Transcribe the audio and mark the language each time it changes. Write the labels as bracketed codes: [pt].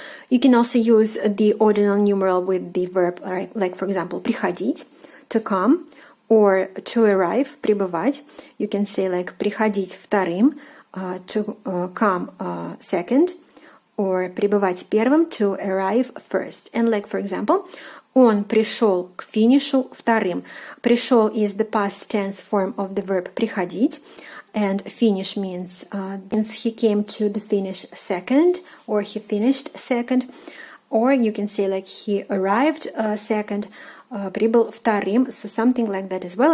[en] You can also use the ordinal numeral with the verb, like, for example, приходить, to come, or to arrive, прибывать. You can say like [ru] приходить вторым, [en] to come second, or [ru] прибывать первым, [en] to arrive first. And like, for example, [ru] он пришел к финишу вторым. [en] Пришел is the past tense form of the verb приходить, and finish means he came to the finish second, or he finished second, or you can say like he arrived second, [ru] прибыл вторым, [en] so something like that as well.